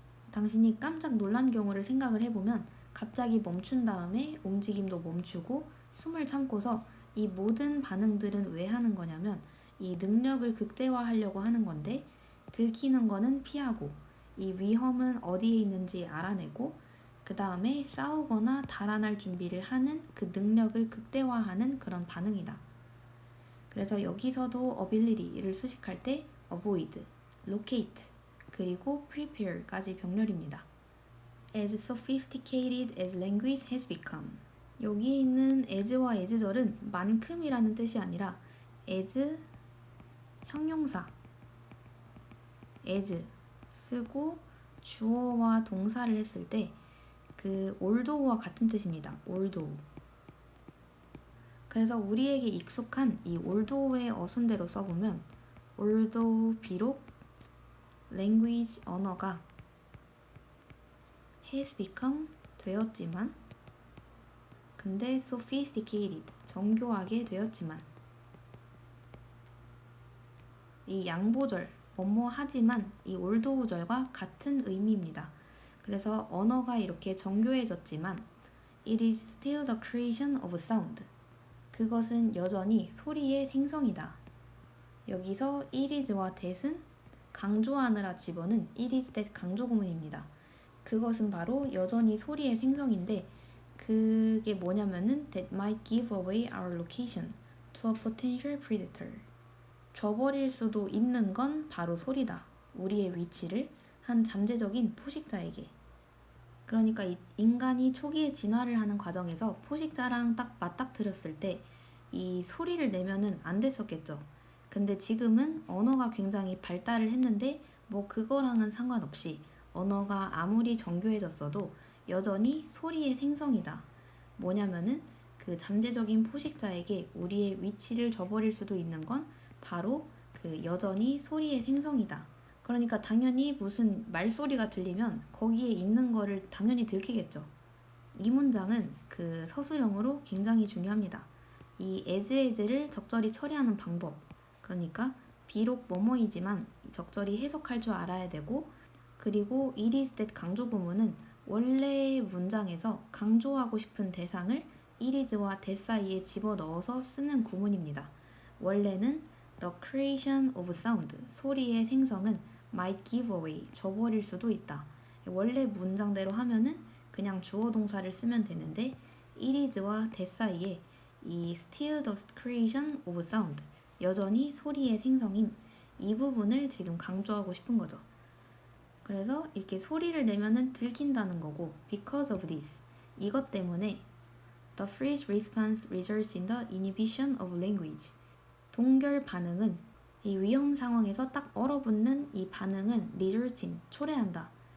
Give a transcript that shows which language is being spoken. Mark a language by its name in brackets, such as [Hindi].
[Korean] 당신이 깜짝 놀란 경우를 생각을 해보면 갑자기 멈춘 다음에 움직임도 멈추고 숨을 참고서 이 모든 반응들은 왜 하는 거냐면 이 능력을 극대화하려고 하는 건데 들키는 거는 피하고 이 위험은 어디에 있는지 알아내고 그 다음에 싸우거나 달아날 준비를 하는 그 능력을 극대화하는 그런 반응이다. 그래서 여기서도 ability를 수식할 때 avoid, locate, 그리고 prepare까지 병렬입니다. [English] As sophisticated as language has become. [Korean] 여기 있는 as와 as절은 만큼이라는 뜻이 아니라 as 형용사 as 쓰고 주어와 동사를 했을 때 그 although와 같은 뜻입니다. [English] although. [Korean] 그래서 우리에게 익숙한 이 although의 어순대로 써보면 although 비록 language 언어가 has become 되었지만 근데 sophisticated 정교하게 되었지만 이 양보절 뭐뭐 하지만 이 although절과 같은 의미입니다. 그래서 언어가 이렇게 정교해졌지만 [English] it is still the creation of sound. [Korean] 그것은 여전히 소리의 생성이다. 여기서 it is와 that은 강조하느라 집어는 it is that 강조 구문입니다. 그것은 바로 여전히 소리의 생성인데 그게 뭐냐면은 [English] that might give away our location to a potential predator. [Korean] 줘버릴 수도 있는 건 바로 소리다. 우리의 위치를 한 잠재적인 포식자에게. 그러니까 인간이 초기에 진화를 하는 과정에서 포식자랑 딱 맞닥뜨렸을 때 이 소리를 내면은 안 됐었겠죠. 근데 지금은 언어가 굉장히 발달을 했는데 뭐 그거랑은 상관없이 언어가 아무리 정교해졌어도 여전히 소리의 생성이다. 뭐냐면은 그 잠재적인 포식자에게 우리의 위치를 줘버릴 수도 있는 건 바로 그 여전히 소리의 생성이다. 그러니까 당연히 무슨 말소리가 들리면 거기에 있는 거를 당연히 들키겠죠. 이 문장은 그 서술형으로 굉장히 중요합니다. 이 as를 적절히 처리하는 방법. 그러니까 비록 뭐뭐이지만 적절히 해석할 줄 알아야 되고, 그리고 it is that 강조 구문은 원래 문장에서 강조하고 싶은 대상을 it is와 that 사이에 집어넣어서 쓰는 구문입니다. 원래는 [English] the creation of sound, [Korean] 소리의 생성은 [English] might give away, [Korean] 줘버릴 수도 있다. 원래 문장대로 하면은 그냥 주어 동사를 쓰면 되는데 it is와 that 사이에 이 [English] still the creation of sound, [Korean] 여전히 소리의 생성임, 이 부분을 지금 강조하고 싶은 거죠. 그래서 이렇게 소리를 내면은 들킨다는 거고, [English] because of this, [Korean] 이것 때문에 [English] the freeze response results in the inhibition of language, [Korean] 동결 반응은 이 위험 상황에서 딱 얼어붙는 이 반응은 results in, 초래한다.